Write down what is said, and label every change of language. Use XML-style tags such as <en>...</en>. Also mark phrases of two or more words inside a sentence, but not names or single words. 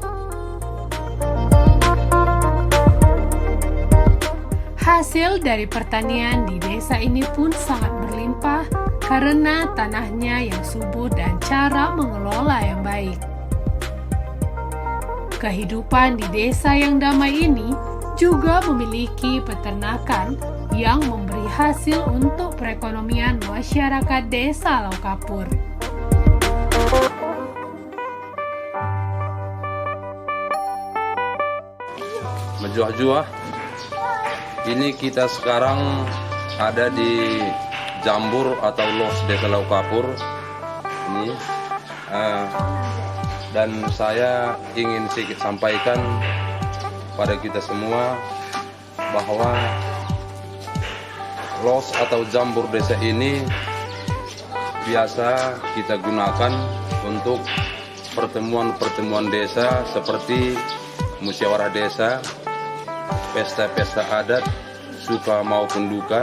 <id>Hasil dari pertanian di desa ini pun sangat berlimpah karena tanahnya yang subur dan cara mengelola yang baik. Kehidupan di desa yang damai ini juga memiliki peternakan yang memberi hasil untuk perekonomian masyarakat Desa Laukapur. Menjuah-juah, ini kita sekarang ada di Jambur atau Los Desa Laukapur ini, dan saya ingin sedikit sampaikan pada kita semua bahwa Los atau Jambur desa ini biasa kita gunakan untuk pertemuan-pertemuan desa seperti musyawarah desa, pesta-pesta adat, suka maupun duka.</id>